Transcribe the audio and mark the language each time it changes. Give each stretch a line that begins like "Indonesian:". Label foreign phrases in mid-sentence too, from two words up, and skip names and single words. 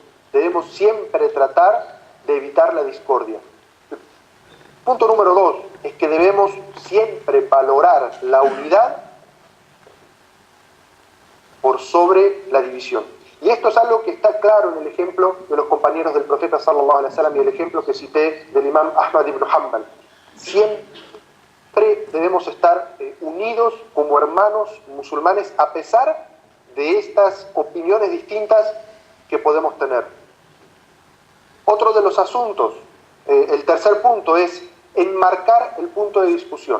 Spanish: Debemos siempre tratar de evitar la discordia. Punto número 2 es que debemos siempre valorar la unidad por sobre la división. Y esto es algo que está claro en el ejemplo de los compañeros del profeta
Arabic: صلى الله عليه وسلم
Spanish: y el ejemplo que cité del imam Ahmad ibn Hanbal. Siempre debemos estar unidos como hermanos musulmanes a pesar de estas opiniones distintas que podemos tener. Otro de los asuntos, el tercer punto, es enmarcar el punto de discusión.